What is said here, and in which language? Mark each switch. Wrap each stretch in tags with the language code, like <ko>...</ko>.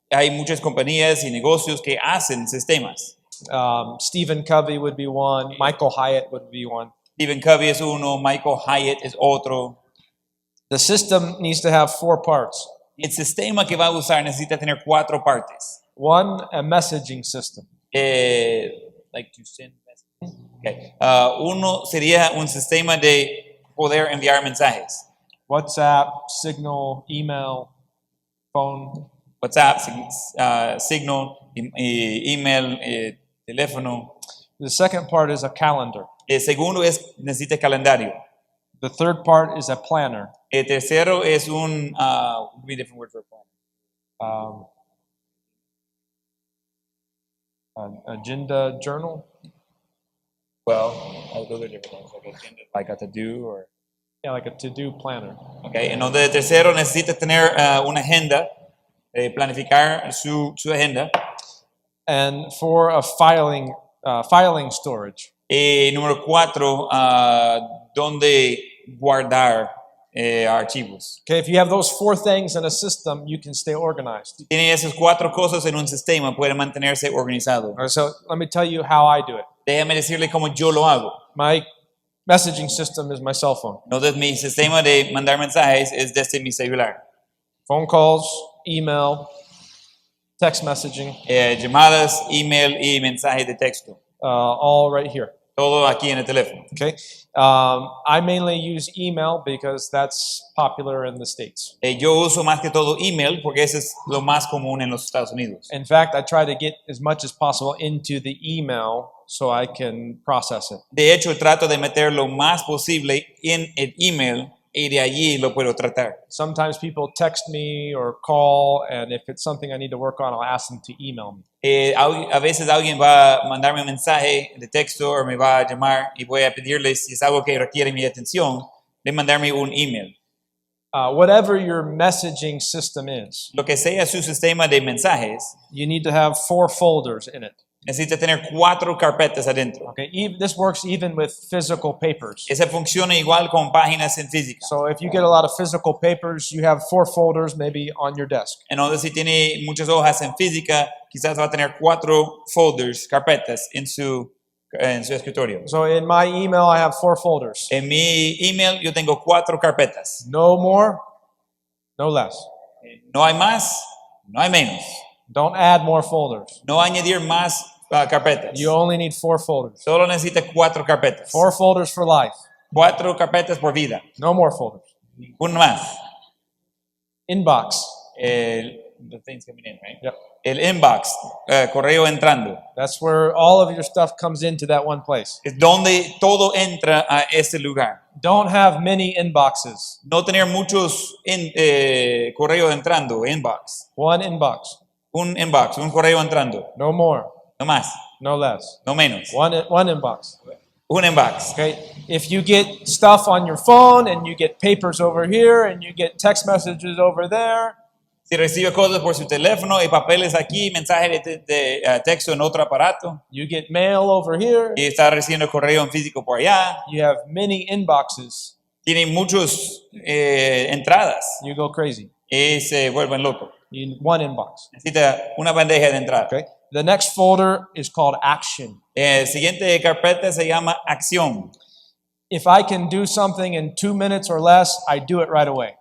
<es>Hay muchas compañías y negocios que hacen sistemas.</es> <en>Stephen Covey would be one. Michael Hyatt would be one.</en> <es>Stephen Covey es uno, Michael Hyatt es otro.</es> <en>The system needs to have 4 parts.</en> <es>El sistema que va a usar necesita tener 4 partes.</es> <en>One, a messaging system. Like to send messages. Okay.</en> <es>Uno sería un sistema de poder enviar mensajes.</es> <en>WhatsApp, Signal, email, phone.</en> <es>WhatsApp, Signal, email, teléfono.</es> <en>The second part is a calendar.</en> <es>El segundo es necesita calendario.</es> <en>The third part is a planner.</en> <es>El tercero es un</es> <en>be different word for planner. An agenda journal. Well, those are different things, like agenda, like a to-do or. Yeah, like a to-do planner.</en> <es>Okay, entonces el tercero necesita tener una agenda, planificar su agenda.</es> <en>And for a filing storage.</en> <es>Número 4, donde guardar archivos.</es> <en>Okay, if you have those 4 things in a system, you can stay organized.</en> <es>Tiene esas 4 cosas en un sistema, puede mantenerse organizado.</es> <en>All right, so let me tell you how I do it.</en> <es>Déjame decirle cómo yo lo hago.</es> <en>My messaging system is my cell phone.</en> <es>Entonces mi sistema de mandar mensajes es desde mi celular.</es> <en>Phone calls, email, text messaging,</en> <es>Llamadas, email y mensajes de texto.</es> <en>all right here.</en> <es>Todo aquí en el teléfono.</es> <en>Okay, I mainly use email because that's popular in the States.</en> <es>Yo uso más que todo email porque eso es lo más común en los Estados Unidos.</es> <en>In fact, I try to get as much as possible into the email so I can process it.</en> <es>De hecho, trato de meter lo más posible en el email y de allí lo puedo tratar.</es> <en>Sometimes people text me or call, and if it's something I need to work on, I'll ask them to email me.</en> <es>A veces alguien va a mandarme un mensaje de texto o me va a llamar y voy a pedirles si es algo que requiere mi atención, de mandarme un email.</es> <en>Whatever your messaging system is,</en> <es>Lo que sea su sistema de mensajes,</es> <en>you need to have 4 folders in it.</en> <es>necesita tener 4 carpetas adentro.</es> <en>Okay, this works even with physical papers.</en> <es>Esa funciona igual con páginas en física.</es> <en>So if you get a lot of physical papers, you have 4 folders maybe on your desk.</en> <es>Entonces, si tiene muchas hojas en física, quizás va a tener 4 folders, carpetas en su escritorio.</es> <en>So in my email, I have 4 folders.</en> <es>En mi email yo tengo 4 carpetas.</es> <en>No more, no less.</en> <es>No hay más, no hay menos.</es> <en>Don't add more folders.</en> <es>No añadir más carpetas.</es> <en>You only need 4 folders.</en> <es>Solo necesita 4 carpetas.</es> <en>4 folders for life.</en> <es>4 carpetas por vida.</es> <en>No more folders.</en> <es>Uno más.</es> <en>Inbox. The things coming in, right? Yep.</en> <es>El inbox, correo entrando.</es> <en>That's where all of your stuff comes into that one place.</en> <es>Es donde todo entra a ese lugar.</es> <en>Don't have many inboxes.</en> <es>No tener muchos correo entrando, inbox.</es> <en>One inbox.</en> <es>Un inbox, un correo entrando.</es> <en>No more,</en> <es>No más,</es> <en>no less.</en> <es>no menos.</es> <en>One inbox.</en> <es>Un inbox.</es> <en>Okay. If you get stuff on your phone and you get papers over here and you get text messages over there,</en> <es>Si recibe cosas por su teléfono y papeles aquí, mensajes de texto en otro aparato,</es> <en>you get mail over here,</en> <es>y está recibiendo correo en físico por allá,</es> <en>you have many inboxes,</en> <es>tiene muchas entradas</es> <en>you go crazy.</en> <es>y se vuelven locos.</es> <en>You need one inbox.</en> <es>Necesita una bandeja de entrada.</es> <en>Okay. The next folder is called action.</en> <es>El siguiente carpeta se llama acción.</es> <en>If I can do something in 2 minutes or less, I do it right away.</en>